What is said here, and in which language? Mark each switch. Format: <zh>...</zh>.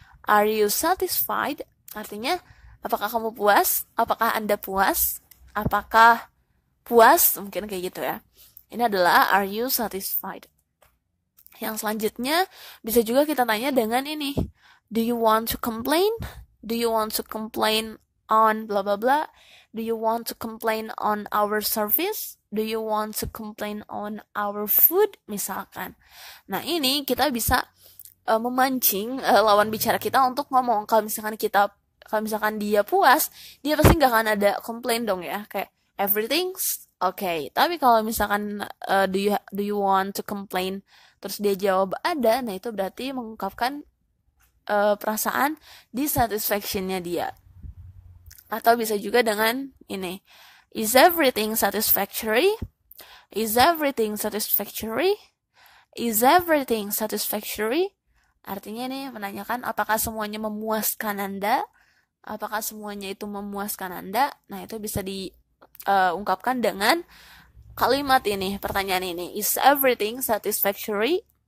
<en>Are you satisfied?</en> <id>Artinya, apakah kamu puas? Apakah Anda puas? Apakah puas? Mungkin kayak gitu ya. Ini adalah</id> <en>are you satisfied?</en> <id>Yang selanjutnya bisa juga kita tanya dengan ini.</id> <en>Do you want to complain? Do you want to complain on blah blah blah? Do you want to complain on our service? Do you want to complain on our food?</en> <id>Misalkan. Nah, ini kita bisa memancing lawan bicara kita untuk ngomong. Kalau misalkan dia puas, dia pasti nggak akan ada komplain dong ya.</id> <en>Kayak everything's okay.</en> <id>Tapi kalau misalkan</id> <en>do you want to complain,</en> <id>terus dia jawab ada, nah itu berarti mengungkapkan perasaan dissatisfaction-nya dia. Atau bisa juga dengan ini.</id> <en>Is everything satisfactory? Is everything satisfactory? Is everything satisfactory?</en> <id>Artinya ini menanyakan apakah semuanya memuaskan Anda? Apakah semuanya itu memuaskan Anda? Nah, itu bisa diungkapkan dengan kalimat ini, pertanyaan ini.</id> <en>Is everything satisfactory?</en>